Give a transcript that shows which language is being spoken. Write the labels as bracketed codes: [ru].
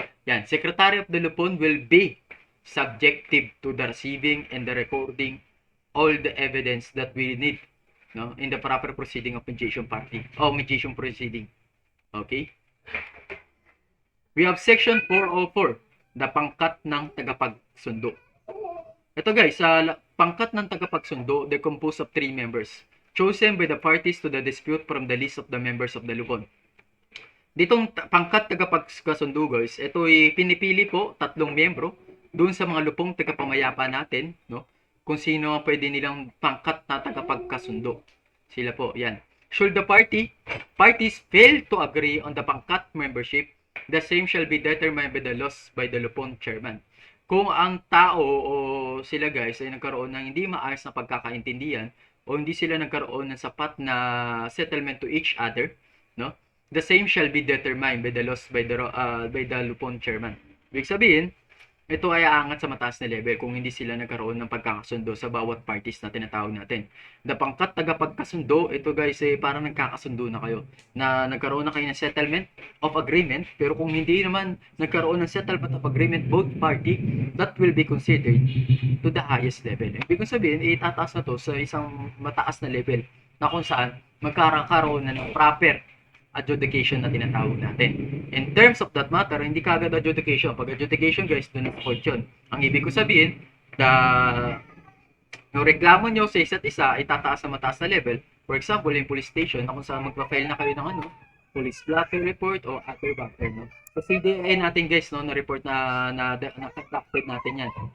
[en] Yan, Secretary of the Lupon will be subjective to the receiving and the recording all the evidence that we need, no, in the proper proceeding of mediation party or mediation proceeding. Okay? We have section 404, the pangkat ng tagapagsundo. [tl] Ito guys, sa pangkat ng tagapagsundo, [en] they're composed of 3 members, chosen by the parties to the dispute from the list of the members of the Lupon. [tl] Ditong pangkat tagapagsundo guys, ito ay pinipili po 3 miyembro doon sa mga lupong tagapamayapa natin, no? Kung sino ang pwede nilang pangkat na tagapagkasundo. Sila po, yan. [en] Should the parties fail to agree on the pangkat membership, the same shall be determined by the laws by the Lupon chairman. [tl] Kung ang tao o sila guys ay nagkaroon ng hindi maayos na pagkakaintindihan o hindi sila nagkaroon ng sapat na [en] settlement to each other, [tl] no? [en] The same shall be determined by the laws by the Lupon chairman. [tl] Ibig sabihin, ito ay aangat sa mataas na level kung hindi sila nagkaroon ng pagkakasundo sa bawat parties na tinatawag natin. The pangkat tagapagkasundo, ito guys ay parang nagkakasundo na kayo na nagkaroon na kayo ng settlement of agreement, pero kung hindi naman nagkaroon ng settlement of agreement both party, [en] that will be considered to the highest level. [tl] Ibig sabihin, itataas na to sa isang mataas na level na kung saan magkakaroon na ng proper adjudication na tinatawag natin. [en] In terms of that matter, [tl] hindi kagad [en] adjudication. [tl] Pag adjudication guys, doon sa court yun. Ang ibig ko sabihin, yung reklamo nyo sa isa't isa ay tataas sa mataas na level. For example, yung police station, na kung saan magpa-file na kayo ng police blotter report o other blotter, no? So, CDA natin guys, no, na-report na-conducted natin yan.